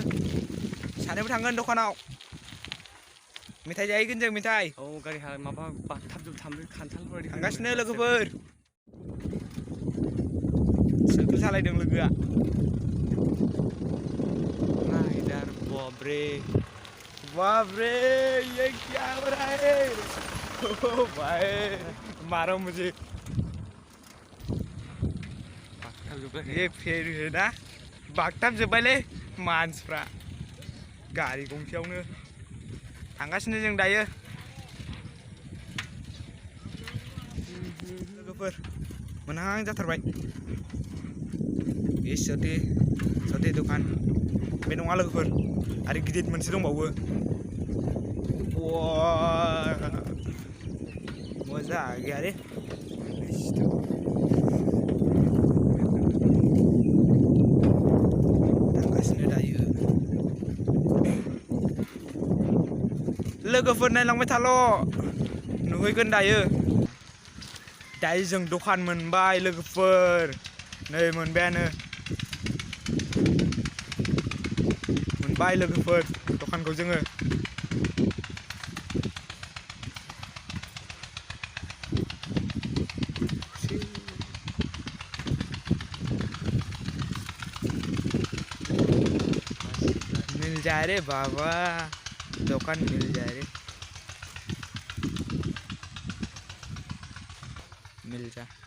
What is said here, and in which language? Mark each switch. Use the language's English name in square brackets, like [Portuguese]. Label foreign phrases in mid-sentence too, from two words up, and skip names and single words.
[Bodo] सानैबो थांगोन दखानाव। मेथाइ जाहैगोन जों मेथाइ। औ गारि माबा बाथाबजोब खान्थालफोर थांगासिनो लोगोफोर। साइकेल सालायदों लोगोआ। नायदार [Hindi] बाप रे ये क्या हो रहा है? ओ भाई मारो मुझे। ये फेर है ना [Bodo] बागथाब जोब्बायलै मानसिफ्रा गारि गंसेयावनो थांगासिनो जों दायो। लोगोफोर मोनहां जाथारबाय। ये सते दखान बे नङा लोगोफोर आरो गिदिर मोनसे दंबावो। [Hindi] मजा आ गया रे। [Bodo] थांगासिनो दायो लोगोफोर नायलांबाय थाल' नुहैगोन दायो। दायो जों दखान मोनबाय लोगोफोर नै मोनबायानो मोनबाय लोगोफोर दखानखौ जोङो। [Hindi] मिल जाए रे बाबा दुकान मिल जाए रे मिल जा।